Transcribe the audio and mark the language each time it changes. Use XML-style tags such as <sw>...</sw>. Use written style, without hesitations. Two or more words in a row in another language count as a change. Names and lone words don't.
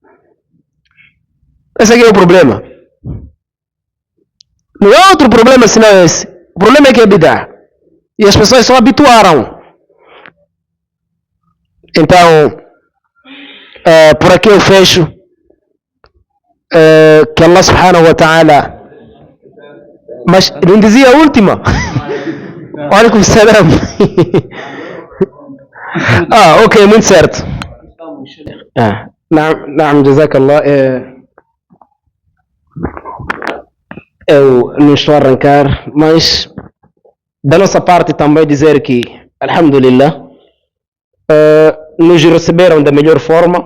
<pt>Esse aqui é o problema. Não há outro problema senão esse. O problema é que é bidá. E as pessoas só habituaram. Então, por aqui eu fecho. Que Allah</pt> <ar>سبحانه وتعالى.</ar> <pt>Mas não dizia a última. Olha como será. Ok, muito certo.</pt> <ar>نعم، جزاك الله.</ar> <pt>Eu não estou a arrancar, mas da nossa parte também dizer que, alhamdulillah, nos receberam da melhor forma.</pt>